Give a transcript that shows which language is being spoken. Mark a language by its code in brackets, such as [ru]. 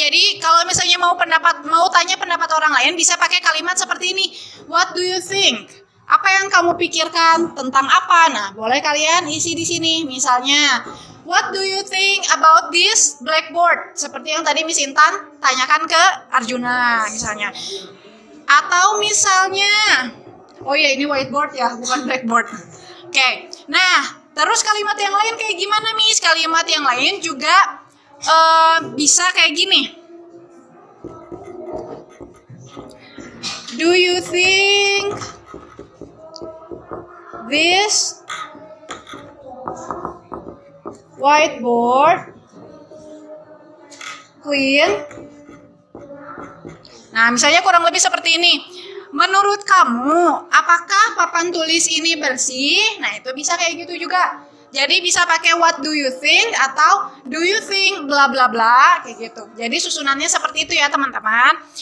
[id] Jadi kalau misalnya mau tanya pendapat orang lain bisa pakai kalimat seperti ini. [en] What do you think? [id] Apa yang kamu pikirkan tentang apa? Nah, boleh kalian isi di sini. [en] Misalnya, what do you think about this blackboard? [id] Seperti yang tadi Miss Intan tanyakan ke Arjuna misalnya. Atau misalnya, oh ya ini whiteboard ya, bukan blackboard. Oke. Nah, terus kalimat yang lain kayak gimana, Miss? Kalimat yang lain juga bisa kayak gini. [en] Do you think this whiteboard clean? [id] Nah, misalnya kurang lebih seperti ini. Menurut kamu, apakah papan tulis ini bersih? Nah, itu bisa kayak gitu juga. Jadi bisa pakai [en] what do you think [id] atau [en] do you think bla bla bla [id] kayak gitu. Jadi susunannya seperti itu ya teman-teman.